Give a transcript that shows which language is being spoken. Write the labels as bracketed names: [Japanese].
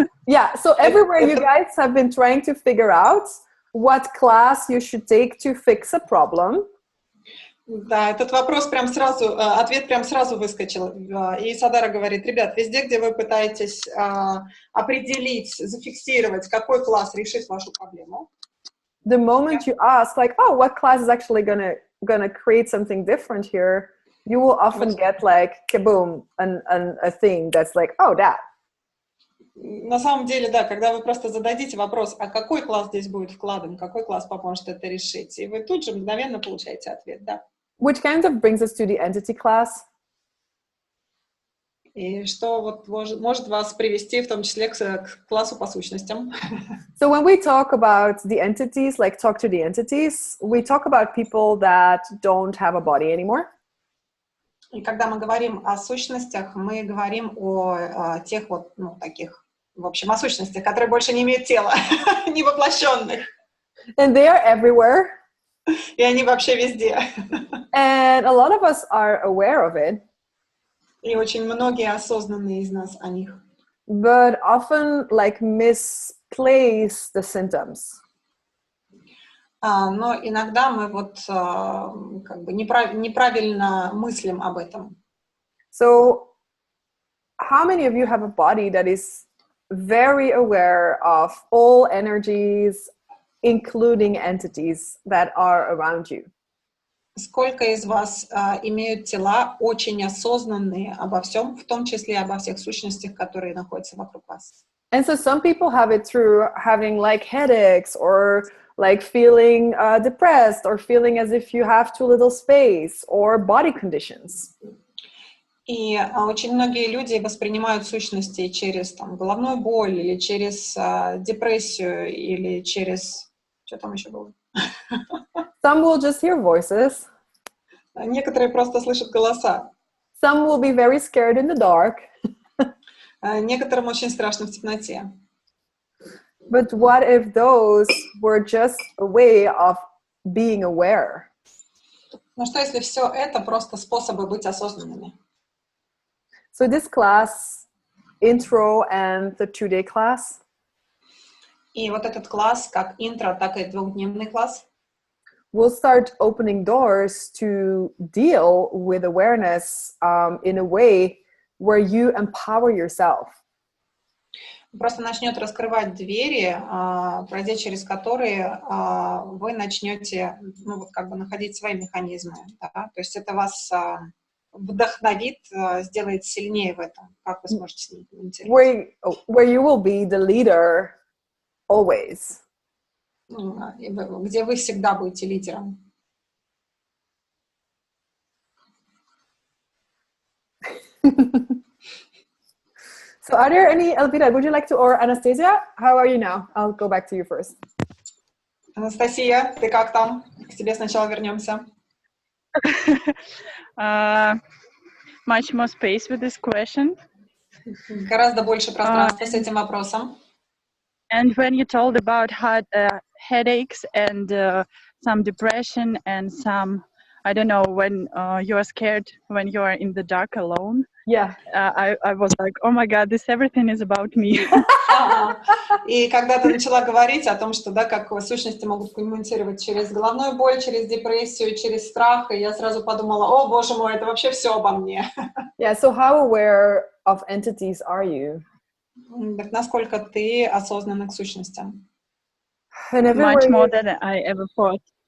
[English] Yeah, so everywhere you guys have been trying to figure out what class you should take to fix a problem. [Russian] Да, этот вопрос прям сразу, ответ прям сразу выскочил. И Yasodhara говорит, ребят, везде, где вы пытаетесь определить, зафиксировать, какой класс решит вашу проблему. [English] The moment you ask, like, oh, what class is actually gonna create something different here, you will often get like, kaboom, a thing that's like, oh, that. [Russian] На самом деле, да, когда вы просто зададите вопрос, а какой класс здесь будет вкладом, какой класс поможет это решить, и вы тут же мгновенно получаете ответ, да. [English] Which kind of brings us to the entity class. [Russian] И что вот может вас привести в том числе к классу по сущностям. [English] So when we talk about the entities, like talk to the entities, we talk about people that don't have a body anymore. [Russian] И когда мы говорим о сущностях, мы говорим о тех вот, ну, таких, в общем, о сущностях, которые больше не имеют тела, не воплощенных. [English] And they are everywhere. [Russian] И они вообще везде. [English] And a lot of us are aware of it. [Russian] И очень многие осознанные из нас о них. [English] But often like misplace the symptoms. [Russian] Но иногда мы вот как бы неправильно мыслим об этом. [English] So how many of you have a body that is very aware of all energies, including entities that are around you? [Russian] Сколько из вас имеют тела очень осознанные обо всем, в том числе обо всех сущностях, которые находятся вокруг вас? [English] And so some people have it through having like headaches or like feeling depressed or feeling as if you have too little space or body conditions. [Russian] И очень многие люди воспринимают сущности через там, головную боль или через депрессию или через... Что там еще было? [English] Some will just hear voices. [Russian] Некоторые просто слышат голоса. [English] Some will be very scared in the dark. [Russian] Некоторым очень страшно в темноте. [English] But what if those were just a way of being aware? [Russian] Но что, если все это просто способы быть осознанными? [English] So this class, intro and the 2-day class, [Russian] И вот этот класс, как интро, так и двухдневный класс, [English] will start opening doors to deal with awareness in a way where you empower yourself. [Russian] просто начнет раскрывать двери, пройдя через которые вы начнете, ну, вот как бы находить свои механизмы. Да? То есть это вас вдохновит, сделает сильнее в этом. Как вы сможете с ним коммуницировать? [English] Where you will be the leader always. [Russian] Где вы всегда будете лидером. [English] So are there any, Elvira, would you like to, or Anastasia, how are you now? I'll go back to you first. [Russian] Анастасия, ты как там? К тебе сначала вернемся. [English] Much more space with this question. [Russian] Гораздо больше пространства с этим вопросом. [English] And when you told about headaches and some depression and some, I don't know, when you are scared, when you are in the dark alone. Yeah. I was like, oh my God, this everything is about me. [Russian] И когда ты начала говорить о том, что, да, как сущности могут коммуницировать через головную боль, через депрессию, через страх, и я сразу подумала, о, боже мой, это вообще все обо мне. [English] Yeah, so how aware of entities are you? [Russian] Так насколько ты осознанна к сущностям? [English] Much more than I ever thought.